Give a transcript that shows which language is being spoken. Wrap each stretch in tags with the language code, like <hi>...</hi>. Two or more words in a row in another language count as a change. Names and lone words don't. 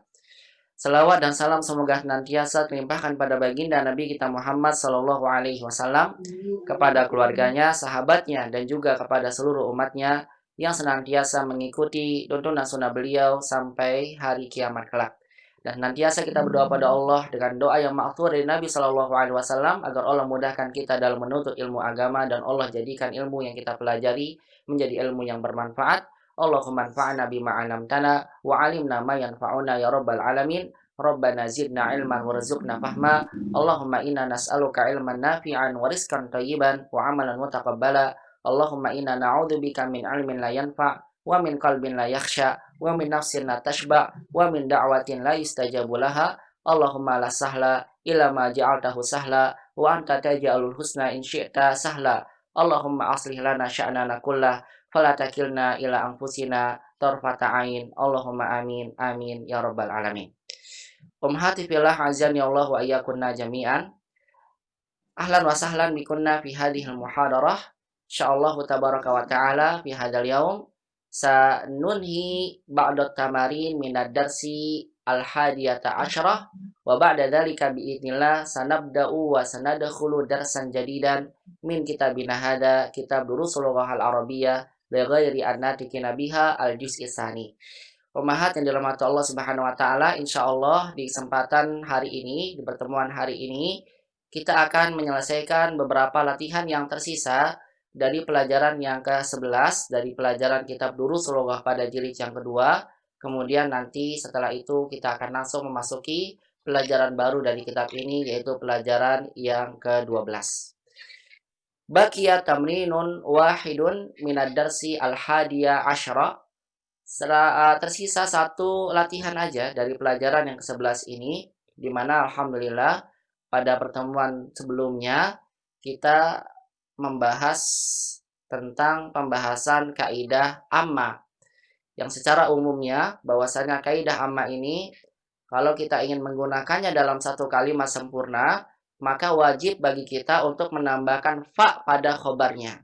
<id>Selawat dan salam semoga senantiasa terlimpahkan pada baginda Nabi kita Muhammad</id> <ar>صلى الله عليه وسلم,</ar> <id>kepada keluarganya, sahabatnya, dan juga kepada seluruh umatnya yang senantiasa mengikuti tuntunan sunnah beliau sampai hari kiamat kelak. Dan senantiasa kita berdoa pada Allah dengan doa yang ma'thur dari Nabi</id> <ar>صلى الله عليه وسلم</ar> <id>agar Allah mudahkan kita dalam menuntut ilmu agama dan Allah jadikan ilmu yang kita pelajari menjadi ilmu yang bermanfaat.</id> <ar>اللهم انفعنا بما علمتنا وعلمنا ما ينفعنا يا رب العالمين. ربنا زدنا علما وارزقنا فهما اللهم إنا نسألك علما نافعا ورزقا طيبا وعملا متقبلا. اللهم إنا نعوذ بك من علم لا ينفع ومن قلب لا يخشع ومن نفس لا تشبع ومن دعوة لا يستجاب لها. اللهم لا سهل إلا ما جعلته سهلا وأنت تجعل الحزن إن شئت سهلا. اللهم أصلح لنا شأننا كله فلا تكلنا إلى أنفسنا طرفة عين. اللهم آمين آمين يا رب العالمين أمهاتي في الله أذن يا الله وإياكن جميعا. أهلا وسهلا بكن في هذه المحاضرة. إن شاء الله تبارك وتعالى في هذا اليوم سننهي بعد تمارين من الدرس الحادي عشر وبعد ذلك بإذن الله سنبدأ وسندخل درسا جديدا من كتابنا هذا كتاب دروس اللغة العربية لغير الناطقين بها الجزء الثاني.</ar> <id>Umahat yang dirahmati Allah</id> <ar>سبحانه وتعالى,</ar> <id>insyaallah di kesempatan hari ini, di pertemuan hari ini, kita akan menyelesaikan beberapa latihan yang tersisa dari pelajaran yang ke-11 dari pelajaran kitab Durusul Lughah pada jilid yang kedua. Kemudian nanti setelah itu kita akan langsung memasuki pelajaran baru dari kitab ini, yaitu pelajaran yang ke-12.</id> <ar>بقي تمرين واحد من الدرس الحادي عشر.</ar> <id>Tersisa satu latihan aja dari pelajaran yang ke-11 ini, di mana alhamdulillah pada pertemuan sebelumnya kita membahas tentang pembahasan kaidah amma, yang secara umumnya bahwasanya kaidah amma ini kalau kita ingin menggunakannya dalam satu kalimat sempurna, maka wajib bagi kita untuk menambahkan fa pada khobarnya.</id>